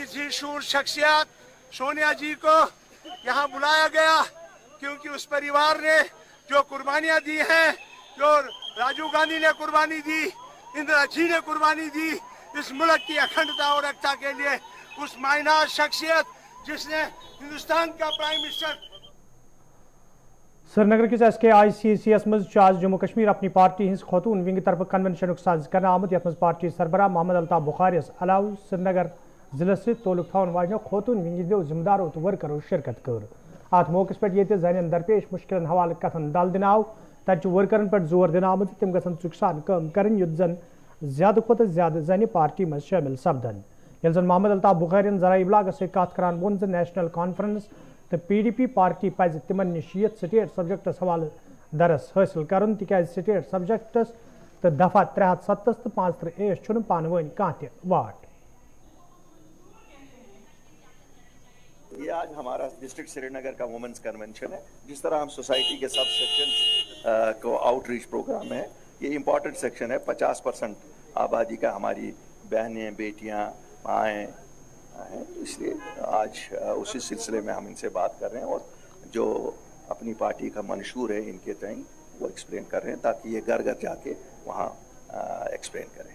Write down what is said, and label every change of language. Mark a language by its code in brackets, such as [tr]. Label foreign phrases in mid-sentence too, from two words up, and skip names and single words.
[ur] ذی شعور شخصیات سونیا جی کو یہاں بلایا گیا کیونکہ اس پریوار نے جو قربانیاں دی ہیں, جو راجیو گاندھی نے قربانی دی, اندرا جی نے قربانی دی اس ملک کی اکھنڈتا اور ایکتا کے لیے, اس مائناز شخصیت جس نے ہندوستان کا [en] prime minister [ks] سری نگر کس ایس کے آئی سی سی ایس مز آج جموں کشمیر اپنی پارٹی ہز خوتون ونگ طرف کنونشن ساز کرنا آمت یتھ مز پارٹی سربراہ محمد الطاف بخاریس علاوہ سری نگر ضلع سے تعلق تھون واجنو خوتون ونگ ہندو ذمہ دارو تو ورکرو شرکت کر. ات موقع پہ یہ زن درپیش مشکلن حوالہ کتن ڈل دن آو تت ورکرن پہ زور دن آمت تم گھن چکسان کم کرن یت زن زیادہ کھت زیادہ زن پارٹی مز شامل سپدن. یل زن محمد الطاف بخارین ذرائع ابلاغ سے کت کران وون ز نیشنل کانفرنس تو پی ڈی پی پارٹی پز تمن نش [en] state subjects [ks] حوالہ درس حاصل کرن تکیاز [en] state subjects [ks] تو دفعہ 370 تو 530 چھن پان ون کان تہ واٹ. [ur] یہ آج ہمارا ڈسٹرکٹ سری نگر کا [en] womens convention [ur] ہے. جس طرح ہم سوسائٹی کے سب سیکشن کو [en] outreach program [ur] ہے, یہ [en] important section [ur] ہے. 50% آبادی کا ہماری بہنیں بیٹیاں مائیں ہیں, اس لیے آج اسی سلسلے میں ہم ان سے بات کر رہے ہیں اور جو اپنی پارٹی کا منشور ہے ان کے تئیں وہ ایکسپلین کر رہے ہیں تاکہ یہ گھر گھر جا کے وہاں ایکسپلین کریں.